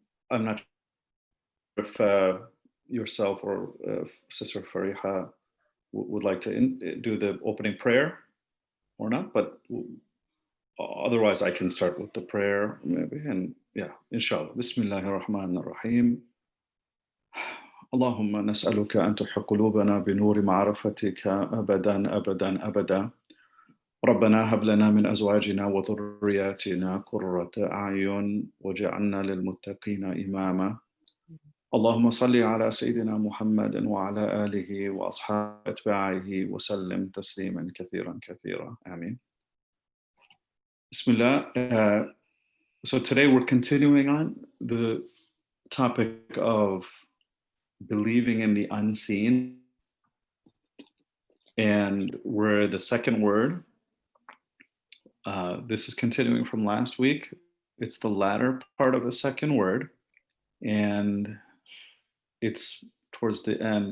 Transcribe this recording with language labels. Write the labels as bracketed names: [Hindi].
[English] I'm not sure if yourself or Sister Fariha would like to do the opening prayer or not, but otherwise I can start with the prayer maybe, and yeah, inshallah. [Arabic] Bismillahir Rahmanir Rahim. اللهم نسألك أن تحيي قلوبنا بنور معرفتك أبدا أبدا أبدا. ربنا هب لنا من أزواجنا وذرياتنا قرة أعين واجعلنا للمتقين إماما. اللهم صل على سيدنا محمد وعلى آله وأصحابه أتباعه وسلم تسليما كثيرا كثيرا. آمين. Bismillah. [English] So today we're continuing on the topic of believing in the unseen, and we're the second word. This is continuing from last week. It's the latter part of the second word, and it's towards the end.